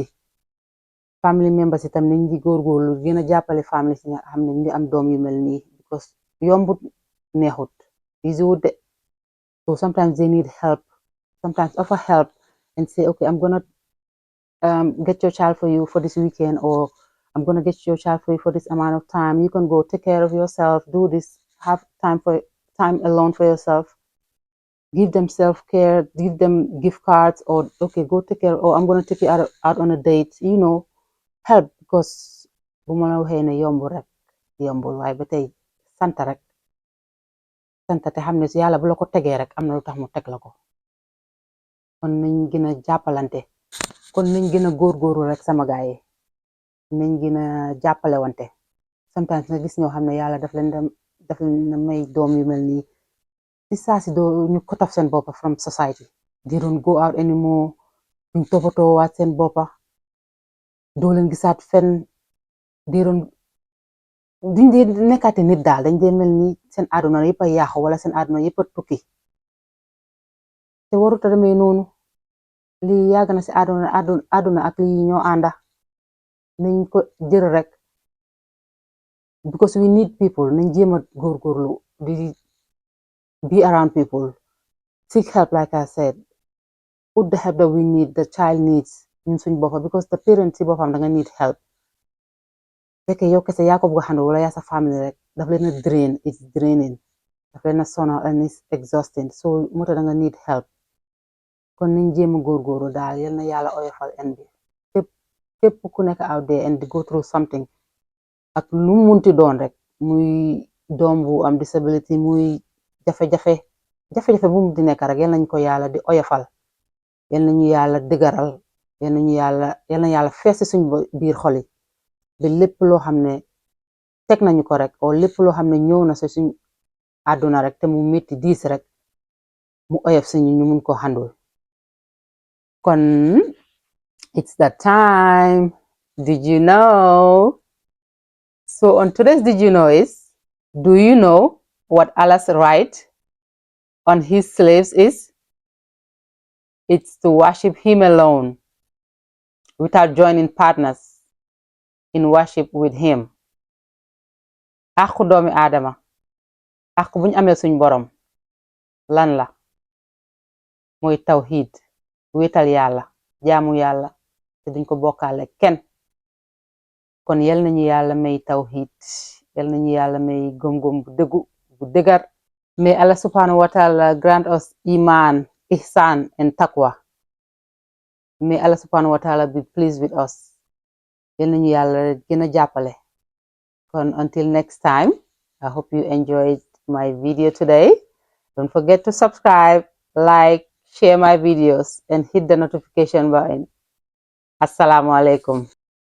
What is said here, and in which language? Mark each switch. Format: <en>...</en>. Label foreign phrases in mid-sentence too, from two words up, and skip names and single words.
<en>Family members</en> <wo>itam nañ di góorgóorlu gën a jàppale family si nga xam ne ñu am doom yu mel nii because yombut neexut easy wut de.</wo> <en>So sometimes they need help. Sometimes offer help and say, okay, I'm gonna get your child for you for this weekend, or I'm gonna get your child for you for this amount of time. You can go take care of yourself, do this, have time alone for yourself. Give them self-care, give them gift cards, or okay, go take care, or I'm gonna take you out on a date, help, because</en> <wo>bu ma la waxee ne yombul rek yombul waaye ba tey sant rek sant te xam ne si yàlla bu la ko tegee rek am na lu tax mu teg la ko. Kon nañ gën a jàppalante, kon nañ gën a góorgóorlu rek sama gaay yi nañ gën a jàppale wante. Sometimes nga gis ñoo xam ne yàlla daf leen may doom yu mel nii si saa si doo ñu</wo> <en>cut off</en> <wo>seen boppa</wo> <en>from society. They don't go out anymore,</en> <wo>ñu toppatoo waat seen boppa, doo leen gisaat fenn, duñ dee nekkaate nit daal, dañ dee mel ni seen àdduna yëpp a yàqu wala seen àdduna yëpp a tukki te warut a demee noonu. Lii yàgg na si àdduna ak lii ñoo ànda nañ ko jël rek</wo> <en>because we need people.</en> <wo>Nañ jéem a góorgóorlu di</wo> <en>be around people, seek help, like I said, put the help that we need, the child needs</en> <wo>ñun suñ boppa,</wo> <en>because the parent</en> <wo>si boppam da nga</wo> <en>need help.</en> <wo>Fekkee yow kese yaa ko bëgg a handle wala yaa sa family rek daf leen a drain,</wo> <en>it's draining,</en> <wo>daf leen a sonal</wo> <en>and it's exhausting,</en> <wo>so moo tax da nga</wo> <en>need help.</en> <wo>Kon nañ jéem a góorgóorlu daal, yal na yàlla oyofal en bi képp ku nekk</wo> <en>out there and go through something</en> <wo>ak lu munti doon rek, muy doom bu am disability, muy jafe-jafe jafe-jafe bu mu di nekk rek yal nañ ko yàlla di oyofal yal nañu yàlla dëgëral yal na yàlla fees suñ biir xol yi ba lépp loo xam ne teg nañu ko rek o lépp loo xam ne ñëw na si suñ àdduna rek te mu métti diis rek mu oyof suñu ñu mun ko handul kon</wo> <en>it's that time. Did you know? So on today's Did you know is, do you know what Allah's right on his slaves is? It's to worship him alone without joining partners in worship with him.</en> <wo>Àqu doomi aadama àq buñ amee suñ borom lan la mooy tawhid wéetal yàlla jaamu yàlla te duñ ko bokkaale kenn kon yal nañu yàlla may tawhid yal nañu yàlla may gëm-gëm bu dëggu bu dëgar.</wo> <en>May Allah</en> <ar>subhanahu wa ta'ala</ar> <en>grant us iman, ihsan and taqwa. May Allah</en> <ar>subhanahu wa ta'ala</ar> <en>be pleased with us.</en> <wo>Yal nañu yàlla gën a jàppale.</wo> <en>Kon until next time, I hope you enjoyed my video today. Don't forget to subscribe, like, share my videos and hit the notification button.</en> <ar>Assalamu alaikum.</ar>